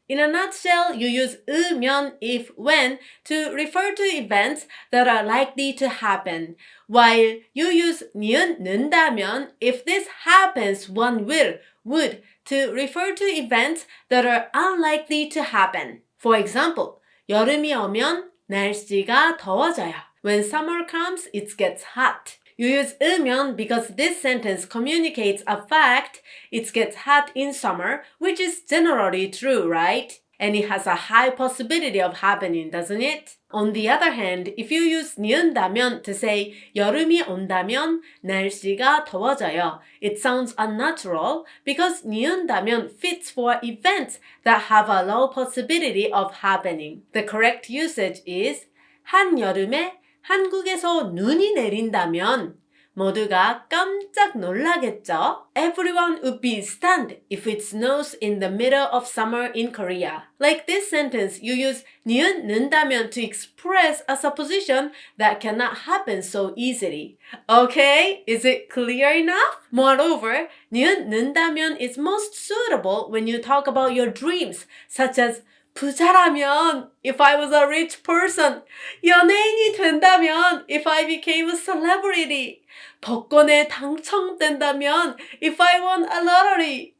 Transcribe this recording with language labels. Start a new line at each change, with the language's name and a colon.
English: In a nutshell, you use 으면, if, when to refer to events that are likely to happen, while you use 니은 는다면, if this happens, one will, would to refer to events that are unlikely to happen.
Korean: For example, 여름이 오면 날씨가 더워져요.
English: When summer comes, it gets hot. You use 으면 because this sentence communicates a fact, it gets hot in summer, which is generally true, right? And it has a high possibility of happening, doesn't it? On the other hand, if you use 니은다면 to say
Korean: 여름이 온다면 날씨가 더워져요,
English: it sounds unnatural because 니은다면 fits for events that have a low possibility of happening.
Korean: The correct usage is 한여름에 한국에서 눈이 내린다면 모두가 깜짝 놀라겠죠?
English: Everyone would be stunned if it snows in the middle of summer in Korea. Like this sentence, you use 니은 는다면 to express a supposition that cannot happen so easily. Okay, is it clear enough? Moreover, 니은 는다면 is most suitable when you talk about your dreams, such as 부자라면, if I was a rich person,
Korean: 연예인이 된다면,
English: if I became a celebrity,
Korean: 복권에 당첨된다면,
English: if I won a lottery.